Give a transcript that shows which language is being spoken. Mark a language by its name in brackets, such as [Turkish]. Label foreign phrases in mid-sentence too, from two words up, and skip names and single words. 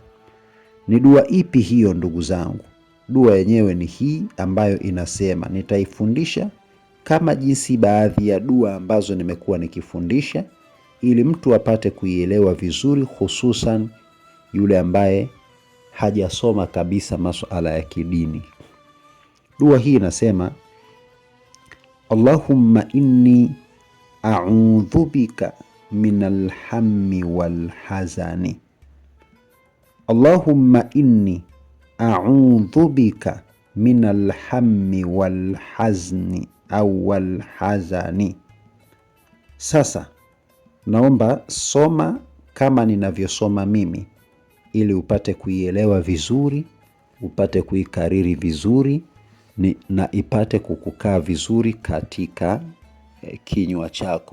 [Swahili] Ni dua ipi hiyo ndugu zangu? Dua yenyewe ni hii ambayo inasema, nitaifundisha kama jinsi baadhi ya dua ambazo nimekuwa nikifundisha, ili mtu apate kuielewa vizuri, hususan yule ambaye hajasoma kabisa masuala ya kidini. Dua hii inasema, [Arabic] اللهم إني أعوذ بك من الهم والحزن. اللهم إني أعوذ بك من الهم والحزن أو والحزن. [Swahili] Sasa naomba soma kama ninavyosoma mimi, ili upate kuielewa vizuri, upate kuikariri vizuri, na ipate kukukaa vizuri katika kinywa chako.